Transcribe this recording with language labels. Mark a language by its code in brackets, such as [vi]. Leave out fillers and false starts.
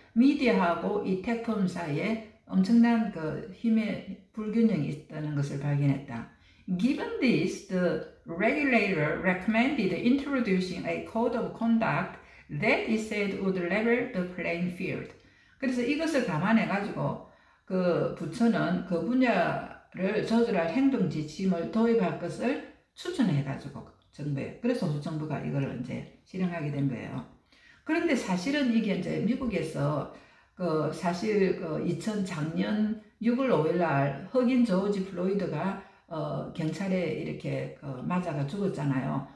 [ko] 미디어하고 이 tech firm 사이에 엄청난 힘의 불균형이 있다는 것을 발견했다. [en] Given this, the regulator recommended introducing a code of conduct that it said would level the playing field. [ko] 그래서 이것을 감안해가지고 그 부처는 그 분야를 조절할 행동 지침을 도입할 것을 추천해가지고 정부에. 그래서 호주 정부가 이걸 이제 실행하게 된 거예요. 그런데 사실은 이게 이제 미국에서 사실 작년 6월 5일 날 흑인 조지 플로이드가 경찰에 이렇게 맞아가 죽었잖아요.